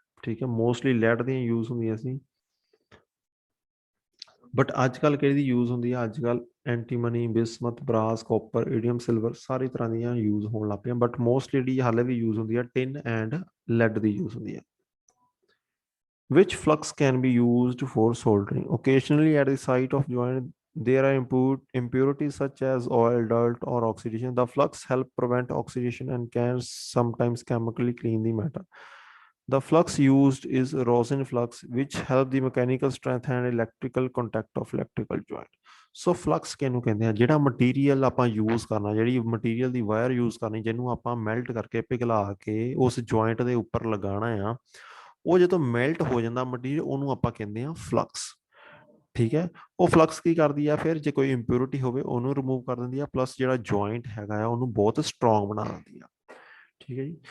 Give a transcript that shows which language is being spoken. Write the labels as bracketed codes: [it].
[pa] ਠੀਕ ਹੈ, mostly lead ਦੀਆਂ ਯੂਜ਼ ਹੁੰਦੀਆਂ ਸੀ। ਬਟ ਅੱਜ ਕੱਲ੍ਹ ਕਿਹੜੀ ਯੂਜ਼ ਹੁੰਦੀ ਆ? ਅੱਜ ਕੱਲ੍ਹ ਐਂਟੀਮਨੀ, ਬਿਸਮਥ, ਬਰਾਸ, ਕਾਪਰ, ਈਡੀਅਮ, ਸਿਲਵਰ, ਸਾਰੀ ਤਰ੍ਹਾਂ ਦੀਆਂ ਯੂਜ਼ ਹੋਣ ਲੱਗ ਪਈਆਂ। ਬਟ ਮੋਸਟਲੀ ਜਿਹੜੀ ਹਾਲੇ ਵੀ ਯੂਜ਼ ਹੁੰਦੀ ਆ tin and lead ਦੀ use ਹੁੰਦੀ ਆ। [en] Which flux can be used for soldering? Occasionally at the site of joint there are impurities such as oil, dirt or oxidation. The flux help prevent oxidation and can sometimes chemically clean the metal. The flux used is rosin flux, which help the mechanical strength and electrical contact of electrical joint. [pa] So flux ਕਿਹਨੂੰ ਕਹਿੰਦੇ ਆ? ਜਿਹੜਾ material ਆਪਾਂ use ਕਰਨਾ, ਜਿਹੜੀ material ਦੀ wire use ਕਰਨੀ, ਜਿਹਨੂੰ ਆਪਾਂ ਮੈਲਟ ਕਰਕੇ ਪਿਘਲਾ ਕੇ ਉਸ ਜੁਆਇੰਟ ਦੇ ਉੱਪਰ ਲਗਾਉਣਾ ਆ, ਉਹ ਜਦੋਂ ਮੈਲਟ ਹੋ ਜਾਂਦਾ ਮਟੀਰੀਅਲ, ਉਹਨੂੰ ਆਪਾਂ ਕਹਿੰਦੇ ਆ ਫਲਕਸ। ਠੀਕ ਹੈ, ਉਹ ਫਲਕਸ ਕੀ ਕਰਦੀ ਆ? ਫਿਰ ਜੇ ਕੋਈ ਇੰਪਿਉਰਿਟੀ ਹੋਵੇ ਉਹਨੂੰ ਰਿਮੂਵ ਕਰ ਦਿੰਦੀ ਆ, ਪਲੱਸ ਜਿਹੜਾ ਜੁਆਇੰਟ ਹੈਗਾ ਆ ਉਹਨੂੰ ਬਹੁਤ ਸਟਰੋਂਗ ਬਣਾ ਦਿੰਦੀ ਆ। ਠੀਕ ਹੈ ਜੀ।